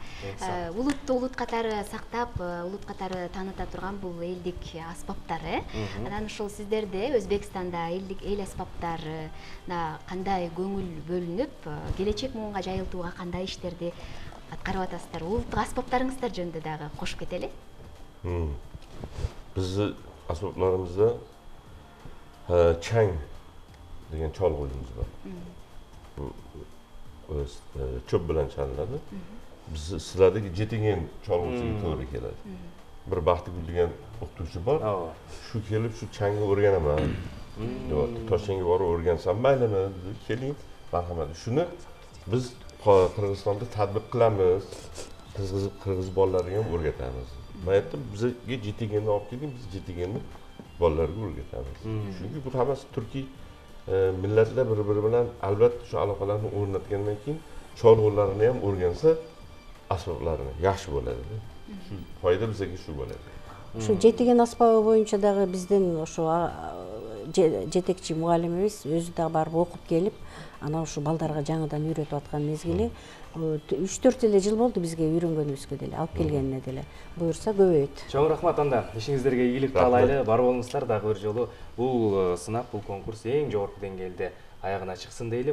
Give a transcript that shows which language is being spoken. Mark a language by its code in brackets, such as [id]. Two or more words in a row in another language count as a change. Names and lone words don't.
[ky] Улутту улут катары сактап, улут катары тааныта турган бул элдик аспаптар, Анан ушул сиздерде Өзбекстанда эл аспаптарына кандай көңүл бөлүнүп, келечек муунга жайылтууга кандай иштерди аткарып атасыздар? Улуттук аспаптарыңыздар жөнүндө дагы кошуп кетели. Биздин аспаптарыбызда чаң деген чалгуубуз бар. [uz] Чөп bilan çalınadi. Biz sizlardagi жетеген çalg'usiga to'g'ri keladi. Bir Baxtigul degan o'qituvchi bor. Shu kelib shu changni o'rganaman. Toshkentga borib o'rgansam maylimi? Keling, marhamat. Shuni biz Qirg'izistonda tadbiq qilamiz. Qirg'iz bolalariga ham o'rgatamiz. Men aytdim, bizga жетегенni olib keling, biz жетегенni bolalarga o'rgatamiz. Chunki bu hammasi turkiy millatlar bir-biri bilan albatta shu aloqalarni o'rnatgandan keyin cholg'ularni ham o'rgansa, asboblarini yaxshi bo'ladi. Shu foyda bizga shu bo'ladi. [ky] Shu жетеген аспабы боюнча дагы бизден ошо жетекчи мугалимибиз өзү дагы барып окуп келип, анан ушу балдарга жаңыдан үйрөтүп аткан мезгили 3-4 эле жыл болду бизге үйрөнгөнүбүзгө деле, алып келгенине деле. Буюрса көбөйөт. Чоң рахмат анда. Ишиңиздерге ийгилик каалайлы. Бар болуңуздар дагы бир жолу бул сынак, бул конкурс эң жогорку деңгээлде аягына чыксын дейли.